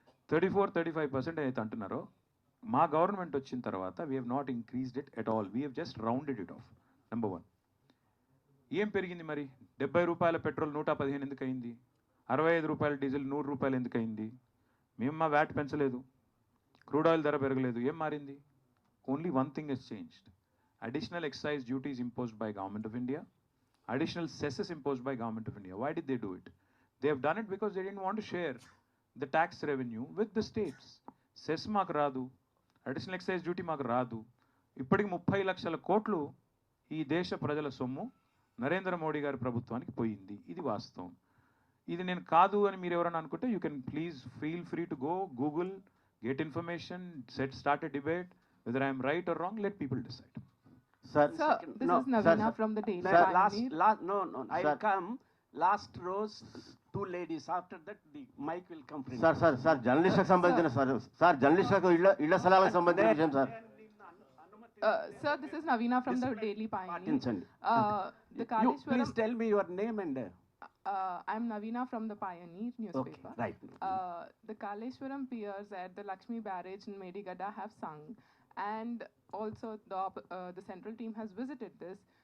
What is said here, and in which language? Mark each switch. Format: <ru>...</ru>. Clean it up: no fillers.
<te>34-35% అయితే అంటున్నారో, మా గవర్నమెంట్ వచ్చిన తర్వాత</te> <en>We have not increased it at all, we have just rounded it off.</en> <te>Number 1. ఏం పెరిగింది మరి? ₹70 పెట్రోల్ 115 ఎందుకు అయింది? ₹65 డీజిల్ ₹100 ఎందుకు అయింది? మేము మా వ్యాట్ పెంచలేదు, క్రూడ్ ఆయిల్ ధర పెరగలేదు. ఏం మారింది?</te> <en>Only one thing has changed. Additional excise duties imposed by Government of India, additional cesses imposed by Government of India. Why did they do it? They have done it because they didn't want to share the tax revenue with the states.</en> <te>Cess maaku raadu, additional excise duty maaku raadu. ఇప్పటికి 30 లక్షల కోట్లు ఈ దేశ ప్రజల సొమ్ము నరేంద్ర మోడీ గారి ప్రభుత్వానికి పోయింది. ఇది వాస్తవం. ఇది నేను కాదు అని మీరు ఎవరైనా అనుకుంటే</te> <en>You can please feel free to go Google, get information, start a debate. Whether I am right or wrong, let people decide. Sir, this is Navina from the Daily Pioneer. No. I will come. Last rows, 2 ladies. After that, the mic will come.</en> <te>Sir, జర్నలిస్ట్కి సంబంధించిన sir జర్నలిస్ట్లకు ఇళ్ల స్థలాలకు సంబంధించిన విషయం sir.</te> <en>Sir, this is Navina from the Daily Pioneer. The Kaleshwaram. Please tell me your name and. I'm Navina from the Pioneer newspaper. Okay, right. The Kaleshwaram piers at the Lakshmi Barrage in Medigada have sung, and also the central team has visited this.</en>